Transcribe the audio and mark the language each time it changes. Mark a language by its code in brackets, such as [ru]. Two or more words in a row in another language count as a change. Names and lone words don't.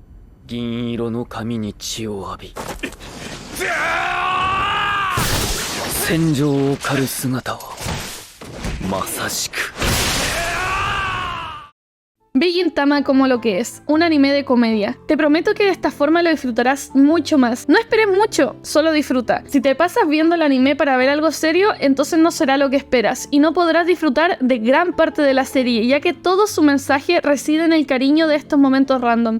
[ja] 銀色の髪に血を浴び戦場を狩る姿はまさしく [es] Ve Gintama como lo que es, un anime de comedia. Te prometo que de esta forma lo disfrutarás mucho más. No esperes mucho, solo disfruta. Si te pasas viendo el anime para ver algo serio, entonces no será lo que esperas y no podrás disfrutar de gran parte de la serie, ya que todo su mensaje reside en el cariño de estos momentos random.